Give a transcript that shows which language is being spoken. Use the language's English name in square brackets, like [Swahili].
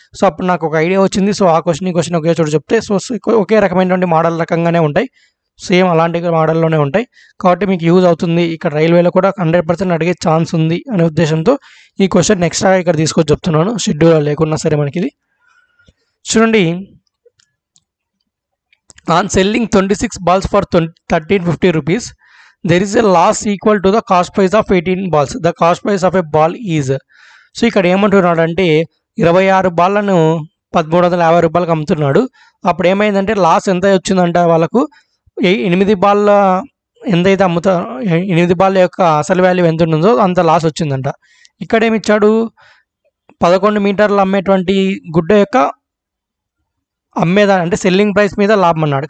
[Telugu] So అప్పుడు నాకు ఒక ఐడియా వచ్చింది. సో ఆ క్వశ్చన్ ఈ క్వశ్చన్ ఒకే చోట చెప్తే సో ఒకే రకమైనటువంటి మోడల్ రకంగానే ఉంటాయి, సేమ్ అలాంటి మోడల్లోనే ఉంటాయి, కాబట్టి మీకు యూజ్ అవుతుంది. ఇక్కడ రైల్వేలో కూడా 100% అడిగే ఛాన్స్ ఉంది అనే ఉద్దేశంతో ఈ క్వశ్చన్ ఎక్స్ట్రా ఇక్కడ తీసుకొచ్చి చెప్తున్నాను, షెడ్యూల్ లేకున్నా సరే మనకి ఇది చూడండి. [English] On selling 26 balls for 1350 rupees, there is a loss equal to the cost price of 18 balls. The cost price of a ball is. [Telugu] So ఇక్కడ ఏమంటున్నాడు అంటే 26 బాళ్ళను 1350 రూపాయలకు అమ్ముతున్నాడు. అప్పుడు ఏమైందంటే లాస్ ఎంత వచ్చిందంట వాళ్ళకు, 8 బాళ్ళ ఎంతైతే అమ్ముతారో 8 బాళ్ళ యొక్క అసలు వాల్యూ ఎంత ఉంటుందో అంత లాస్ వచ్చిందంట. ఇక్కడ ఏమిచ్చాడు, 11 మీటర్లు అమ్మేటువంటి గుడ్డ యొక్క అమ్మేదా అంటే సెల్లింగ్ ప్రైస్ మీద లాభం అన్నాడు.